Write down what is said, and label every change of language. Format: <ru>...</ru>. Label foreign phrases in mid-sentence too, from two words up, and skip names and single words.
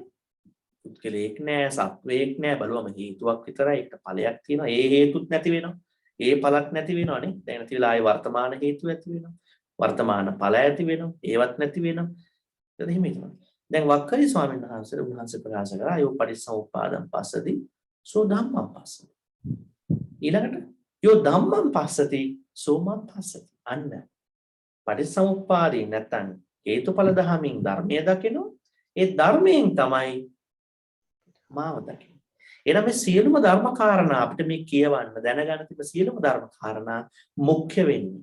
<si>පුද්ගලයෙක් නෑ, සත්වයෙක් නෑ, බලුවම හේතුවක් විතරයි. ඒකට ඵලයක් තියෙනවා. ඒ හේතුත් නැති වෙනවා. ඒ ඵලක් නැති වෙනවනේ. දැන් නැති වෙලා ආයේ වර්තමාන හේතු ඇති වෙනවා. වර්තමාන ඵල ඇති වෙනවා. ඒවත් නැති වෙනවා. ඒක එහෙම හිතනවා. දැන් වක්කලි ස්වාමීන් වහන්සේ ප්‍රකාශ කරා</si> <pi>යෝ පටිච්චසමුප්පාදං පස්සති සෝ ධම්මං පස්සති. ඊළඟට යෝ ධම්මං පස්සති සෝ මං පස්සති.</pi> <si>අන්න පටිච්චසමුප්පාදේ නැත්තම් හේතුඵල ධමයෙන් ධර්මය දකිනවා. ඒ ධර්මයෙන් තමයි මාව දකින්නේ. එහෙනම් මේ සියලුම ධර්ම කාරණා අපිට මේ කියවන්න දැනගන්න තිබෙන සියලුම ධර්ම කාරණා මුඛ්‍ය වෙන්නේ.</si>